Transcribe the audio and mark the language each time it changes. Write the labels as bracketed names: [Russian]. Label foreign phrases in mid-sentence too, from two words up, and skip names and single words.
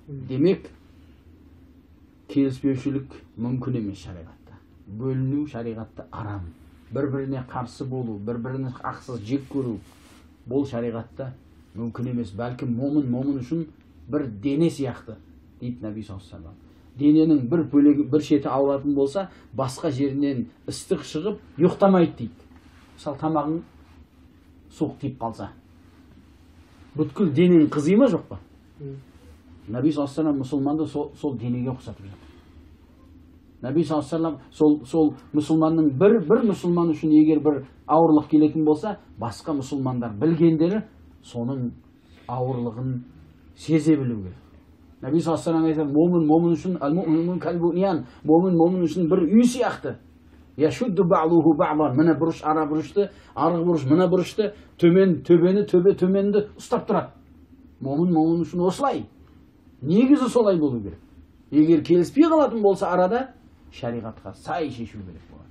[Kazakh] Демек, келіспеушілік мүмкін емес шариғатта. Бөліну шариғатта арам. Бір-біріне қарсы болу, бір-біріне ақсыз жек көру, бұл шариғатта мүмкін емес. Бәлкім момын үшін бір дене сияқты дейді Наби [Arabic] صلى الله عليه وسلم. [Kazakh] Дененің бір бөлігі, бір шеті ауыратын болса, басқа жерінен ыстық шығып, ұйықтамайды дейді. Мысалы, тамағың суық тиіп қалса, бүткіл денең қызый ма жоқ па? Наби [Arabic] صلى الله عليه وسلم [Kazakh] мұсылманды сол денеге ұқсатып жатыр. Наби [Arabic] صلى الله عليه وسلم [Kazakh] сол мұсылманның бір мұсылман үшін егер бір ауырлық келетін болса, басқа мұсылмандар білгендері соның ауырлығын сезе білу керек. Наби [Arabic] صلى الله عليه وسلم [Kazakh] айтады, момын үшін, [Arabic] المؤمن كالبنيان, [Kazakh] момын үшін бір үй сияқты. [Arabic] يشد بعضه بعضا. [Kazakh] Мына бұрыш ара бұрышты, арғы бұрыш мына бұрышты, төбе төменді ұстап тұрады. Момын үшін осылай. Негізі солай болу керек. Егер келіспей қалатын болса арада, шариғатқа сай шешу керек болады.